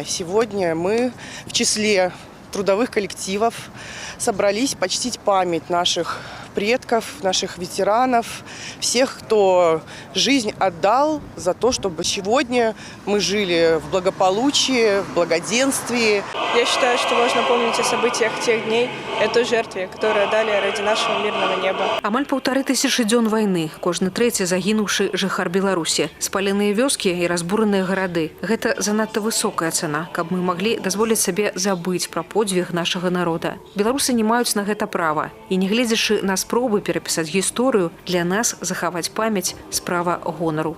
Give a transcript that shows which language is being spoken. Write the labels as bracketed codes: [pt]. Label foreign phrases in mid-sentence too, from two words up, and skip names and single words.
[ru] Сегодня мы в числе трудовых коллективов собрались почтить память наших предков, наших ветеранов, всех, кто жизнь отдал за то, чтобы сегодня мы жили в благополучии, в благоденствии. Я считаю, что важно помнить о событиях тех дней, о той жертве, которую дали ради нашего мирного неба. [be] Амаль 1500 дзён вайны, кожны трэці загінуўшы жыхар Беларусі. Спаленыя вёскі і разбураныя гарады. Гэта занадта высокая цана, каб мы маглі дазволіць сабе забыць пра подзвіг нашага народа. Беларусы не маюць на гэта права. І не гледзячы на спробы перапісаць гісторыю, для нас захаваць памяць справа гонару.